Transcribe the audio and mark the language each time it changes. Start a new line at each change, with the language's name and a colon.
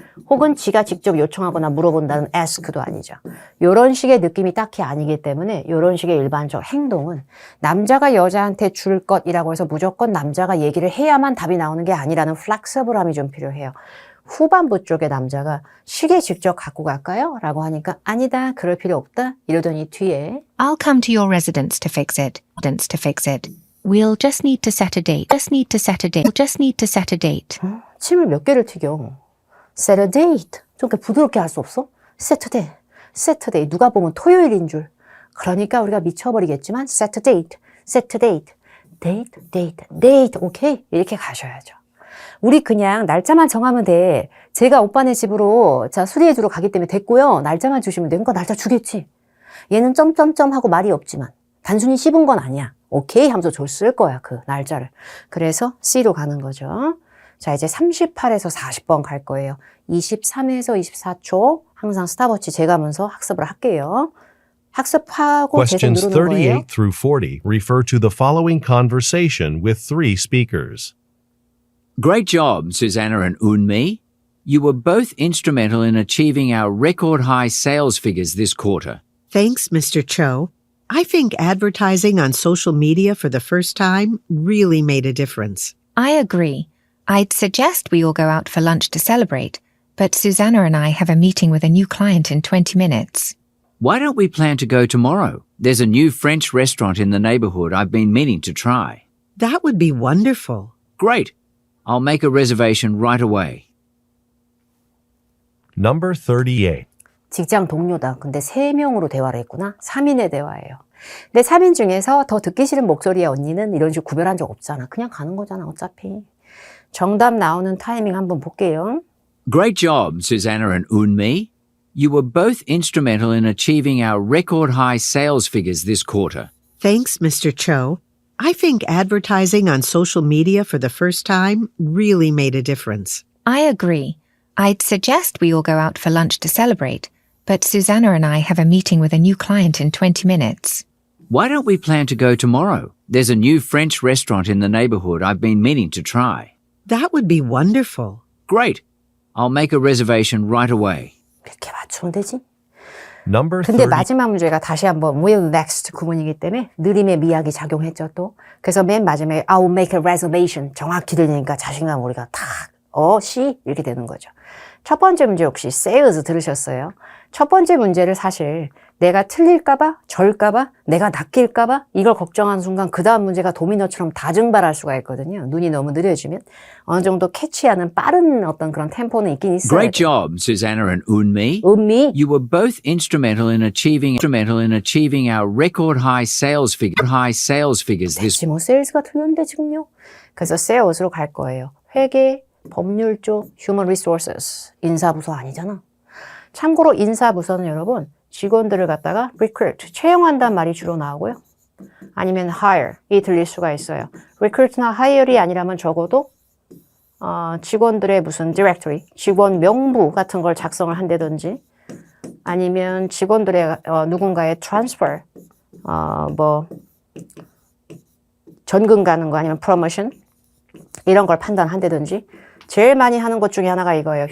Korean: 혹은 지가 직접 요청하거나 물어본다는 ask도 아니죠. 이런 식의 느낌이 딱히 아니기 때문에 이런 식의 일반적 행동은 남자가 여자한테 줄 것이라고 해서 무조건 남자가 얘기를 해야만 답이 나오는 게 아니라는 플렉서블함이 좀 필요해요. 후반부 쪽에 남자가 시계 직접 갖고 갈까요? 라고 하니까 아니다, 그럴 필요 없다. 이러더니 뒤에
English: I'll come to your residence to fix it. We'll just need to set a date. Just need to set a date. Just need to set a date.
Korean: 침을 몇 개를 튀겨.
English: set a date.
Korean: 좀 부드럽게 할 수 없어?
English: Saturday.
Korean: 누가 보면 토요일인 줄. 그러니까 우리가 미쳐버리겠지만
English: set a date.
Korean: 데이트. 오케이? 이렇게 가셔야죠. 우리 그냥 날짜만 정하면 돼. 제가 오빠네 집으로 자 수리해주러 가기 때문에 됐고요. 날짜만 주시면 돼. 그러니까 날짜 주겠지. 얘는 점점점 하고 말이 없지만 단순히 씹은 건 아니야. 오케이 하면서 줬을 거야. 그 날짜를. 그래서 C로 가는 거죠. 자 이제 38에서 40번 갈 거예요. 23에서 24초 항상 스탑워치 재가면서 학습을 할게요. 학습하고 계속
English: Questions
Korean: 누르는 거예요.
English: 38 through 40 refer to the following conversation with three speakers. Great job, Susanna and Unmi. You were both instrumental in achieving our record high sales figures this quarter. Thanks, Mr. Cho. I think advertising on social media for the first time really made a difference. I agree. I'd suggest we all go out for lunch to celebrate, but Susanna and I have a meeting with a new client in 20 minutes. Why don't we plan to go tomorrow? There's a new French restaurant in the neighborhood I've been meaning to try. That would be wonderful. Great. I'll make a reservation right away. Number 38.
Korean: 직장 동료다. 근데 3명으로 대화를 했구나. 3인의 대화예요. 근데 3인 중에서 더 듣기 싫은 목소리의 언니는 이런 식으로 구별한 적 없잖아. 그냥 가는 거잖아, 어차피. 정답 나오는 타이밍 한번 볼게요.
English: Great job, Susanna and Unmi. You were both instrumental in achieving our record high sales figures this quarter. Thanks, Mr. Cho. I think advertising on social media for the first time really made a difference. I agree. I'd suggest we all go out for lunch to celebrate, but Susanna and I have a meeting with a new client in 20 minutes. Why don't we plan to go tomorrow? There's a new French restaurant in the neighborhood I've been meaning to try. That would be wonderful. Great. I'll make a reservation right away.
Korean: 이렇게 맞추면 되지.
English: Number
Korean: 근데
English: 30.
Korean: 마지막 문제가 다시 한번 will next 구문이기 때문에 느림의 미학이 작용했죠 또. 그래서 맨 마지막에
English: I'll make a reservation
Korean: 정확히 들리니까 자신감 우리가 탁 C 이렇게 되는 거죠. 첫 번째 문제 혹시 sales 들으셨어요? 첫 번째 문제를 사실 내가 틀릴까봐, 절까봐, 내가 낚일까봐 이걸 걱정하는 순간 그 다음 문제가 도미노처럼 다 증발할 수가 있거든요. 눈이 너무 느려지면 어느 정도 캐치하는 빠른 어떤 그런 템포는 있긴 있어요.
English: Great job, Susanna and Unmi.
Korean: 은미
English: You were both instrumental in achieving our record high sales figures this.
Korean: 됐지 뭐 세일즈가 틀렸는데 지금요. 그래서 세일즈로 갈 거예요. 회계, 법률 쪽, human resources, 인사부서 아니잖아. 참고로 인사부서는 여러분 직원들을 갖다가 recruit, 채용한다는 말이 주로 나오고요. 아니면 hire, 이 들릴 수가 있어요. recruit나 hire이 아니라면 적어도 직원들의 무슨 directory, 직원 명부 같은 걸 작성을 한다든지 아니면 직원들의 누군가의 transfer, 전근 가는 거 아니면 promotion 이런 걸 판단한다든지 제일 많이 하는 것 중에 하나가 이거예요.